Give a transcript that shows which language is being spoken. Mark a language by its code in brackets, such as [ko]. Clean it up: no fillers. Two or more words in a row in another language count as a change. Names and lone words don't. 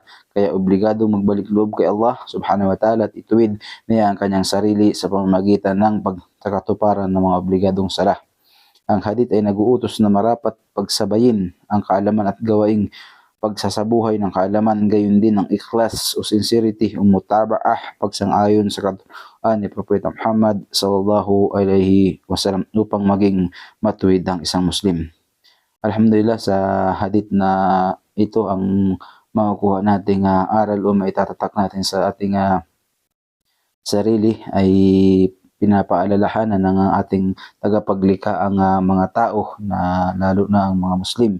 [tl] Kaya obligado magbalik loob kay Allah [ar] سبحانه وتعالى [tl] at ituwid niya ang kanyang sarili sa pamamagitan ng pagkakatuparan ng mga obligadong sala. Ang hadith ay nag-uutos na marapat pagsabayin ang kaalaman at gawaing pagsasabuhay ng kaalaman, gayon din ang ikhlas o sincerity o mutabaah, pagsang-ayon sa katuruan ni Propeta Muhammad [ar] صلى الله عليه وسلم [tl] upang maging matuwid ang isang Muslim. Alhamdulillah, sa hadith na ito ang makukuha nating aral o maitatatak natin sa ating sarili ay pinapaalalahanan ng ating tagapaglikha ang mga tao, na lalo na ang mga Muslim.